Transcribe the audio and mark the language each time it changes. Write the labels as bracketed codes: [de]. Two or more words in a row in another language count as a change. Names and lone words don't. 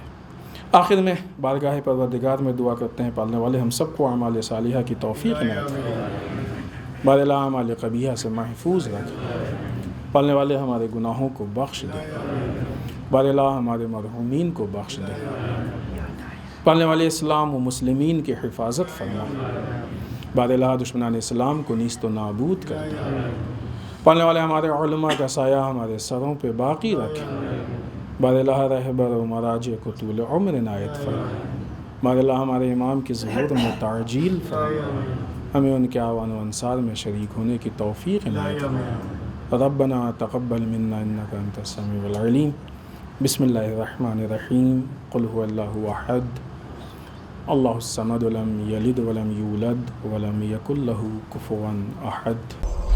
[ur] آخر میں بارگاہ پروردگار میں دعا کرتے ہیں پالنے والے ہم سب کو اعمال صالحہ کی توفیق عنایت فرمائے، بار لا اعمال قبیحہ سے محفوظ رکھیں. پالنے والے ہمارے گناہوں کو بخش دیں، بار لا ہمارے مرحومین کو بخش دیں. پالنے والے اسلام و مسلمین کی حفاظت فرمائیں، بار لا دشمنان اسلام کو نیست و نابود کر دیں. پالنے والے ہمارے علماء کا سایہ ہمارے سروں پہ باقی رکھیں، بار لا رہبر و مراجع کو طول عمر عنایت فرمائیں. بار لا ہمارے امام کی ظہور میں تعجیل فرمائیں، ہمیں ان کے اعوان و انصار میں شریک ہونے کی توفیق عنایت فرمائیں. [ar] ربنا تقبل منا انك انت السميع العليم. بسم الله الرحمن الرحيم. قل هو الله احد الله الصمد لم يلد ولم يولد ولم يكن له كفوا احد.